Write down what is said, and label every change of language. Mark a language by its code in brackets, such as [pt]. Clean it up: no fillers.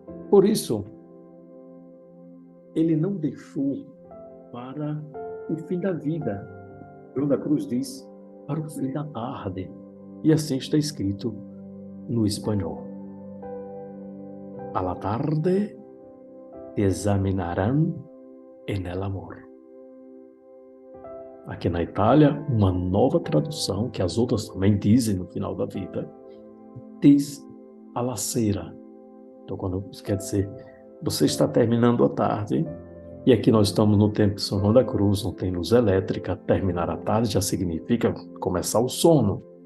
[pt] Por isso, ele não deixou para o fim da vida. João da Cruz diz: para o fim da tarde. E assim está escrito no espanhol. [es] A la tarde te examinarán en el amor. [pt] Aqui na Itália, uma nova tradução, que as outras também dizem no final da vida, diz [it] a la sera. [pt] Então, quando isso quer dizer, você está terminando a tarde, e aqui nós estamos no tempo de São João da Cruz, não tem luz elétrica, terminar a tarde já significa começar o sono.